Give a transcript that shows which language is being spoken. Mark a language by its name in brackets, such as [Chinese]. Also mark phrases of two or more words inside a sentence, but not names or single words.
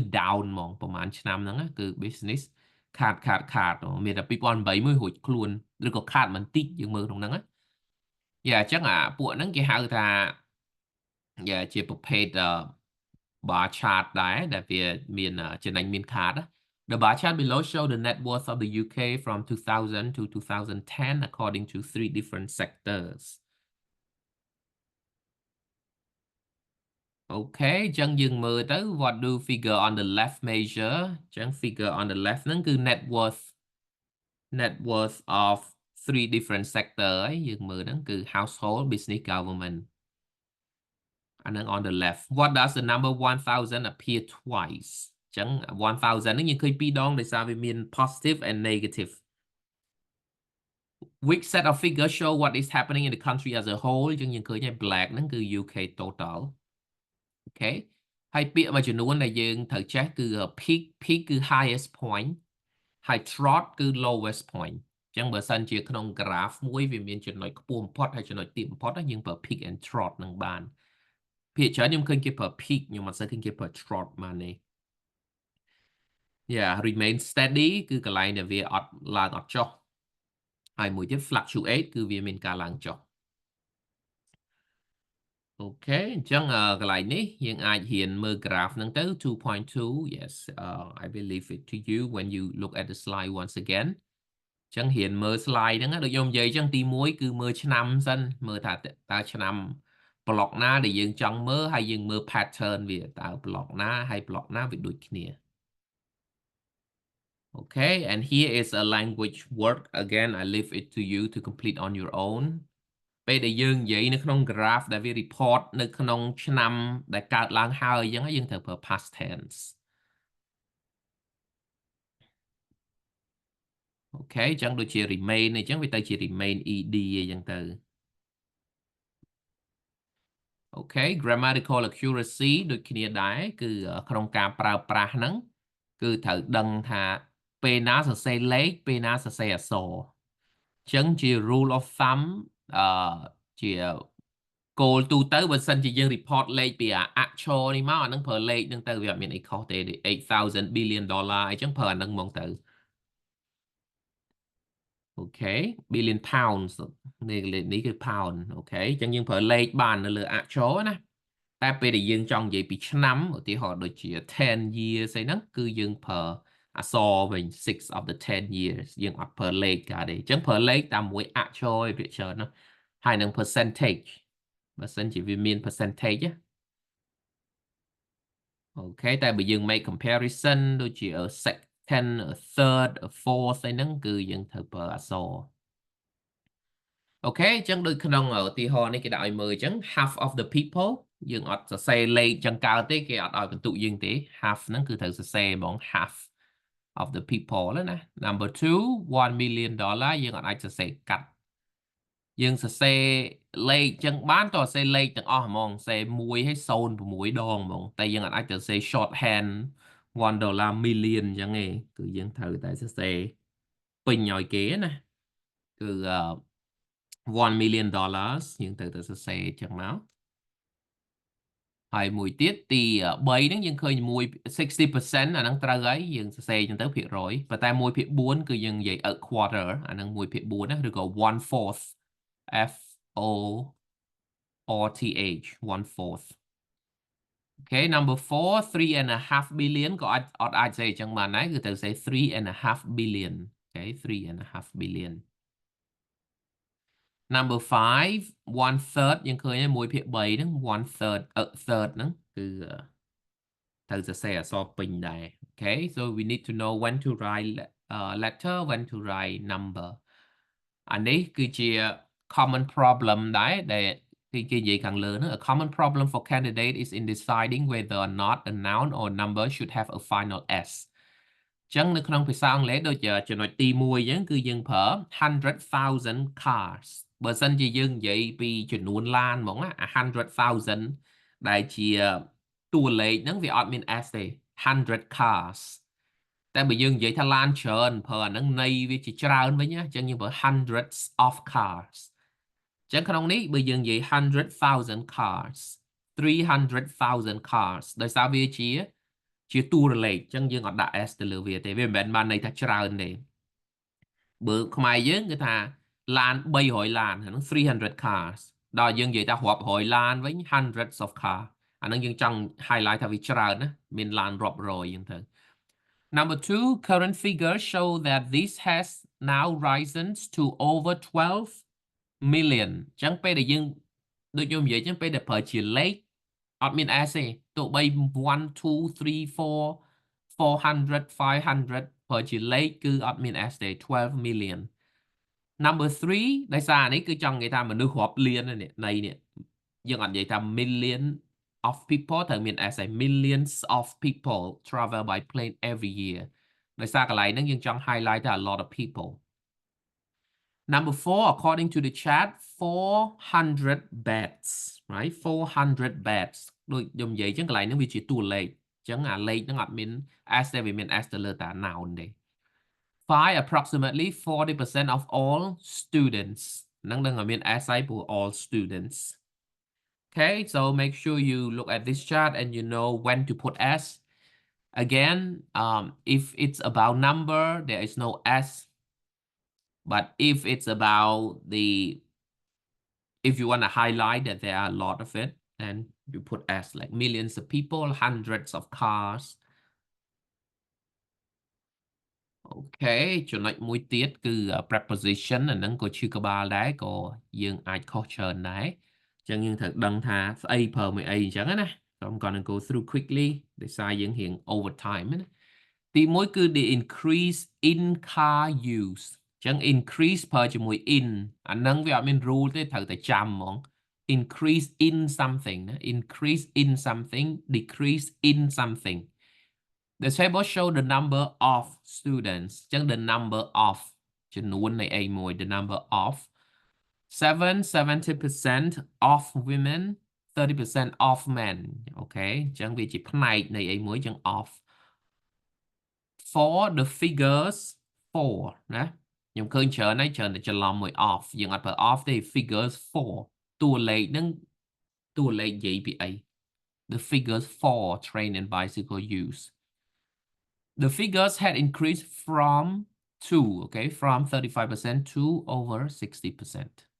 [Khmer] down ហ្មងប្រហែលឆ្នាំហ្នឹងគឺ business ខាតមានតែ2008មួយរួចខ្លួនឬក៏ខាតបន្តិចយើងមើលក្នុងហ្នឹងអញ្ចឹងពួកហ្នឹងគេហៅថាជាប្រភេទ bar chart ដែរដែលវាមានចំណេញមានខាត [English] The bar chart below show the net worth of the UK from 2000 to 2010 according to 3 different sectors. Okay [Khmer] អញ្ចឹងយើងមើលទៅ [English] what do figure on the left measure អញ្ចឹង figure on the left [Khmer] ហ្នឹងគឺ [English] net worth of 3 different sector [Khmer] ហើយយើងមើលហ្នឹងគឺ [English] household business government and then on the left what does the number 1000 appear twice អញ្ចឹង 1000 [Khmer] ហ្នឹងយើងឃើញ2 ដងដោយសារវាមាន [English] positive and negative which set of figures show what is happening in the country as a whole [Khmer] អញ្ចឹងយើងឃើញហើយ black ហ្នឹងគឺ [English] UK total okay [Khmer] ហើយពាក្យមួយចំនួនដែលយើងត្រូវចេះគឺ peak គឺ [English] highest point [Khmer] ហើយ trough គឺ [English] lowest point [Khmer] អញ្ចឹងបើសិនជាក្នុង graph មួយវាមានចំណុចខ្ពស់បំផុតហើយចំណុចទាបបំផុតយើងប្រើ [English] peak and trough [Khmer] នឹងបាន ភាគច្រើនខ្ញុំឃើញគេប្រើ peak ខ្ញុំអត់សូវឃើញគេប្រើ trough បានទេ yeah [English] remain steady [Khmer] គឺកន្លែងដែលវាអត់ឡើងអត់ចុះហើយមួយទៀត fluctuate គឺវាមានការឡើងចុះ អូខេអញ្ចឹងកន្លែងនេះយើងអាចហ៊ានមើល graph ហ្នឹងទៅ 2.2 [English] yes I will leave it to you when you look at the slide once again [Khmer] អញ្ចឹងហ៊ានមើល slide ហ្នឹងដូចខ្ញុំនិយាយអញ្ចឹងទី1គឺមើលឆ្នាំសិនមើលថាតើឆ្នាំ block ណាដែលយើងចង់មើលហើយយើងមើល pattern វាតើ block ណាហើយ block ណាវាដូចគ្នា [English] Okay, and here is a language word again I leave it to you to complete on your own [Khmer] ពេលដែលយើងនិយាយនៅក្នុង graph ដែលវា report នៅក្នុងឆ្នាំដែលកើតឡើងហើយអញ្ចឹងយើងត្រូវប្រើ [English] past tense [Khmer] អូខេអញ្ចឹងដូចជា remain អញ្ចឹងវាទៅជា [English] remain ed [Khmer] អញ្ចឹងទៅអូខេ [English] grammatical accuracy [Khmer] ដូចគ្នាដែរ គឺក្នុងការប្រើប្រាស់ហ្នឹងគឺត្រូវដឹងថាពេលណាសរសេរលេខពេលណាសរសេរអក្សរអញ្ចឹងជា [English] rule of thumb [Khmer] ជាគោលទូទៅបើសិនជាយើង report លេខពីអក្សរនេះមកអានឹងប្រើលេខហ្នឹងទៅវាអត់មានអីខុសទេ$8,000 billion អញ្ចឹងប្រើអានឹងហ្មងទៅ អូខេ [English] billion pounds [Khmer] នេះគឺ pound អូខេអញ្ចឹងយើងប្រើលេខបាននៅលើអក្សរណាតែពេលដែលយើងចង់និយាយពីឆ្នាំឧទាហរណ៍ដូចជា [English] 10 years [Khmer] អីហ្នឹងគឺយើងប្រើអក្សរវិញ [English] 6 of the 10 years [Khmer] យើងអត់ប្រើលេខកើតទេអញ្ចឹងប្រើលេខតាមមួយអក្សរឯវាច្រើនណាហើយនឹង percentage បើសិនជាវាមាន percentage អូខេតែបើយើង [English] make comparison [Khmer] ដូចជា [English] second third fourth [Khmer] អីហ្នឹងគឺយើងត្រូវប្រើអក្សរអូខេអញ្ចឹងដូចក្នុងឧទាហរណ៍នេះគេដាក់ឲ្យ មើលអញ្ចឹង [English] half of the people [Khmer] យើងអត់សរសេរលេខចឹងកើតទេគេអត់ឲ្យបន្ទុកយើងទេ half ហ្នឹងគឺត្រូវសរសេ រហ្មង [English] half of the people [Khmer] ណា [English] number 2 $1 million [Khmer] យើងអត់អាចសរសេរកាត់យើងសរសេរលេខចឹងបានតើសរសេរលេខទាំងអស់ហ្មងសរសេរ1ឲ្យ0.6 ដងហ្មងតែយើងអត់អាចសរសេរ [English] short hand $1 million [Khmer] អញ្ចឹងទេគឺយើងត្រូវតែសរសេរពេញឲ្យគេណាគឺ [English] $1 million [Khmer] យើងត្រូវតែសរសេរចឹងមក ហើយមួយទៀតទី3ហ្នឹងយើងឃើញ60% អាហ្នឹងត្រូវហើយយើងសរសេរចឹងទៅភាគរយប៉ុន្តែ1/4គឺយើងនិយាយ [English] a quarter [Khmer] អាហ្នឹង1/4ណាឬក៏ 1/4 [English] FORTH 1/4 Okay number 4 3.5 billion [Khmer] ក៏អត់អាចសេអញ្ចឹងបានដែរគឺត្រូវសេ [English] 3.5 billion Okay 3.5 billion [Khmer] number 5 1/3 យើងឃើញហើយ1/3ហ្នឹង [English] 1/3 third [Khmer] ហ្នឹងគឺត្រូវសរសេរអក្សរពេញដែរ [English] Okay so we need to know when to write letter when to write number [Khmer] អានេះគឺជា [English] common problem [Khmer] ដែរដែលគេនិយាយខាងលើហ្នឹង [English] a common problem for candidate is in deciding whether or not a noun or number should have a final s [Khmer] ចឹងនៅក្នុងភាសាអង់គ្លេសដូចចំណុចទី1អញ្ចឹងគឺយើងប្រើ [English] 100,000 cars [Khmer] បើសិនជាយើងនិយាយពីចំនួនឡានហ្មង100,000 ដែលជាតួលេខហ្នឹងវាអត់មាន s ទេ [English] 100 cars [Khmer] តែបើយើងនិយាយថាឡាន ច្រើនប្រើអាហ្នឹងន័យវាជាច្រើនវិញណាអញ្ចឹងយើងប្រើ [English] hundreds of cars [Khmer] អញ្ចឹងក្នុងនេះបើយើងនិយាយ [English] 100,000 cars 300,000 cars [Khmer] ដោយសារវាជាតួលេខអញ្ចឹងយើងអត់ដាក់ s ទៅលើវាទេវាមិនមែនបានន័យថាច្រើនទេ បើខ្មែរយើងគឺថាឡាន300ឡានហ្នឹង [English] 300 cars [Khmer] ដល់យើងនិយាយថារាប់រយឡានវិញ [English] hundreds of car [Khmer] អាហ្នឹងយើងចង់ highlight ថាវាច្រើនណាមានឡាន រាប់រយអញ្ចឹងទៅ [English] Number 2 current figures show that this has now risen to over 12 million [Khmer] អញ្ចឹងពេលដែលយើងដូចខ្ញុំនិយាយអ ញ្ចឹងពេលដែលប្រើជាលេខអត់មាន s ទេទោះបី1 2 3 4 400 500ប្រើជាលេខគឺអត់មាន s ទេ [English] 12 million number 3 [Khmer] ដោយសារនេះគឺចង់និយាយថាមនុស្សរាប់លាននេះនៃនេះយើងអត់និយាយថា [English] million of people [Khmer] ត្រូវមាន s ឯ [English] millions of people travel by plane every year [Khmer] ដោយសារកន្លែងហ្នឹងយើងចង់ highlight ថា [English] a lot of people Number 4 according to the chat 400 beds [Khmer] right 400 beds ដូចខ្ញុំនិយាយអញ្ចឹងកន្លែងហ្នឹងវាជាតួលេខអញ្ចឹងអាលេខហ្នឹងអត់មាន s ទេវាមាន s ទៅលើតា noun ទេ [English] 5 approximately 40% of all students [Khmer] ហ្នឹងនឹងមាន s ឲ្យព្រោះ [English] all students Okay so make sure you look at this chart and you know when to put s again if it's about number there is no s, but if it's about the if you want to highlight that there are a lot of it, then you put s, like millions of people, hundreds of cars. [Khmer] អូខេចំណុចមួយទៀតគឺ preposition អាហ្នឹងក៏ឈឺក្បាលដែរក៏យើងអាចខុសច្រើនដែរអញ្ចឹងយើងត្រូវដឹងថាស្អីប្រើមួយអីអញ្ចឹងណា [English] So I'm gonna go through quickly [Khmer] ដោយសារយើងរៀង overtime ណាទីមួយគឺ [English] the increase in car use [Khmer] អញ្ចឹង increase ប្រើជាមួយ in អាហ្នឹងវាអត់មាន rule ទេត្រូវតែចាំហ្មង [English] increase in something [Khmer] ណា [English] increase in something decrease in something. The table show the number of students អញ្ចឹង the number of [Khmer] ចំនួននៃ A មួយ [English] the number of 70% of women 30% of men [Khmer] អូខេអញ្ចឹងវាជាផ្នែកនៃ A មួយអញ្ចឹង of for the [English] figures for [Khmer] ណាខ្ញុំឃើញច្រើនហើយច្រើនតែច្រឡំមួយ of យើងអត់ប្រើ of ទេ [English] figures for [Khmer] តួលេខហ្នឹងតួលេខនិយាយពីអី [English] the figures for train and bicycle use. The figures had increased from okay, from 35% to over 60%.